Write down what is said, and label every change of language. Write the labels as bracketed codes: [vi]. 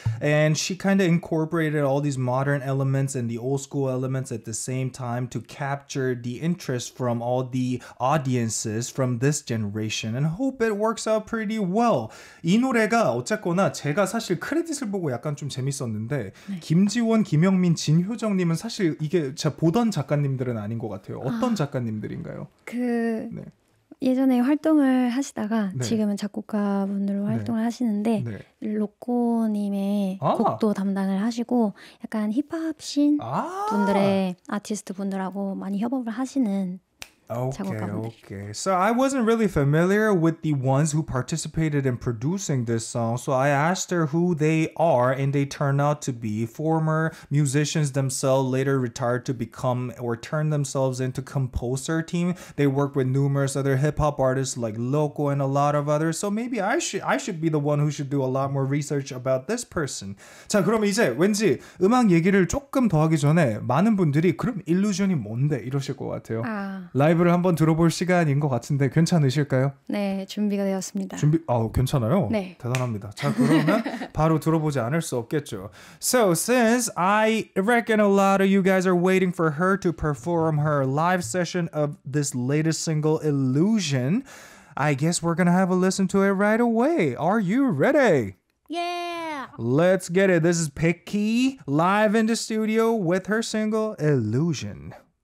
[en] And she kind of incorporated all these modern elements and the old school elements at the same time to capture the interest from all the audiences from this generation, and hope it works out pretty well. [ko] 이 노래가 어쨌거나 제가 사실 크레딧을 보고 약간 좀 재밌었는데 김지원, 김영민, 진효정님은 사실 이게 제가 보던 작가님들은 아닌 것 같아요. 어떤 작가님들인가요? 예전에 활동을 하시다가 지금은 작곡가분들로 활동을 하시는데 로꼬님의 곡도 담당을 하시고 약간 힙합신 분들의 아티스트 분들하고 많이 협업을 하시는 [en] Okay. So I wasn't really familiar with the ones who participated in producing this song, so I asked her who they are, and they turned out to be former musicians themselves, later retired to become or turn themselves into composer team. They work with numerous other hip-hop artists like Loco and a lot of others, so maybe I should be the one who should do a lot more research about this person. [ko] 자, 그럼 이제 왠지 음악 얘기를 조금 더 하기 전에 많은 분들이 그럼 일루전이 뭔데 이러실 것 같아요. 라이브를 한번 들어볼 시간인 것 같은데 괜찮으실까요? 네, 준비가 되었습니다. 괜찮아요? 네. 대단합니다. 자, 그러면 바로 들어보지 않을 수 없겠죠. [en] So, since I reckon a lot of you guys are waiting for her to perform her live session of this latest single, Illusion, I guess we're gonna have a listen to it right away. Are you ready? Yeah! Let's get it. This is Becky live in the studio with her single, Illusion.